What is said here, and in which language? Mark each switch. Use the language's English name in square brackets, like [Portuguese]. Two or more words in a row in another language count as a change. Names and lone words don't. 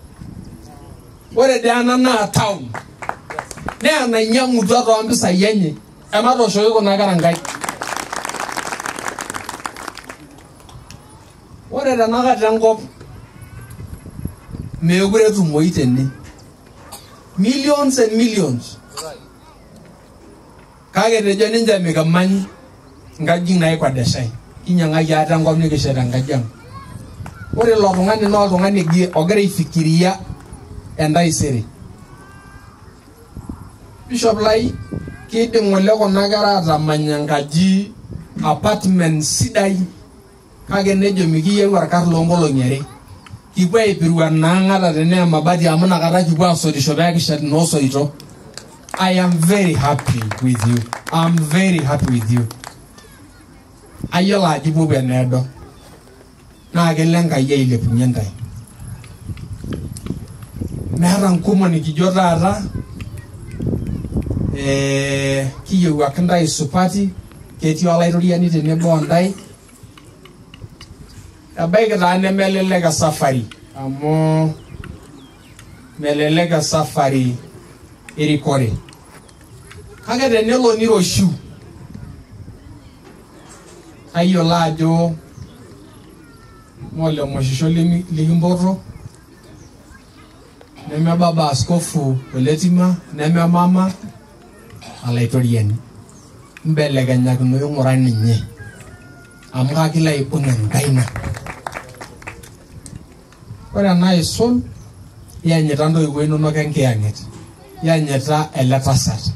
[Masai] Ore dee ena naa town naa enainyang'utua toompisai enye Emato shoyo kuna karangai. Ore tanakata enkop mekure etumoyu tene. [English] Millions and millions. [Masai] Kake tejo ninche mikamany nkajijik naikwadeshai. Kinyang'aki ate enkop nikisheta nkajijik. Ore ilo tung'ani naa oltung'ani ogira aifikiria entaisere. Bishop Lai kidim ng'ole kuna kera atamanya enkaji apartment sidai kake nejo mikiyieu orkar loonkolong'i are. Kipuo aipirua naang'ata tenea mabati amu nakata kipuo asotisho peekishet noosoito. [English] I am very happy with you. I'm very happy with you. [Masai] Ayiolo ajo ipuopuo eneedo. Naa kelo Enkai ailepunye ntae. Meeta nkumo nikijo taata kiyiewuaki ntae supati, ketii olairoriani tenebo ontae. Ebaiki taa nemelelek esafari amu melelek esafari erikore. Kake tenelo niroshiu ayiolo ajo mole moshisho likimpoto neme baba askofu Oletima neme mama alaitoriani mbelekenyakino ing'ura ninye amu kakilo aibung' enkaina. Ore ena aisul iyanyita ntoiwuo inonok enkiyang'et, iyanyita ele tasat.